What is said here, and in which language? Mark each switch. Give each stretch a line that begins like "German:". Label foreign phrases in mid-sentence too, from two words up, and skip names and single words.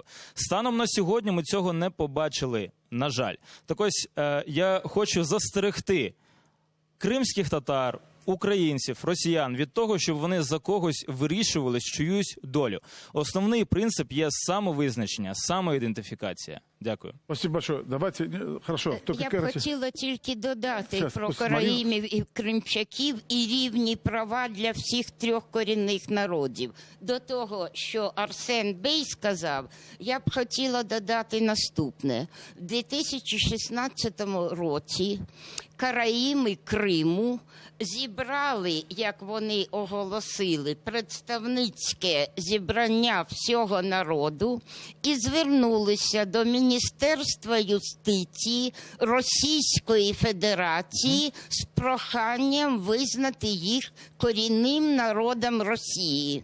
Ukrainian: Станом на сьогодні ми цього не побачили, на жаль. Так ось, я хочу застерегти кримських татар, українців, росіян від того, щоб вони за когось вирішували чиюсь долю. Основний принцип є самовизначення, самоідентифікація. Дякую.
Russian: Спасибо большое. Давайте, хорошо.
Ukrainian: Я б хотіла тільки додати про караїмів і кримчаків і рівні права для всіх трьох корінних народів. До того, що Арсен Бей сказав, я б хотіла додати наступне. В 2016 році караїми Криму зібрали, як вони оголосили, представницьке зібрання всього народу і звернулися до Міністерства юстиції Російської Федерації з проханням визнати їх корінним народом Росії.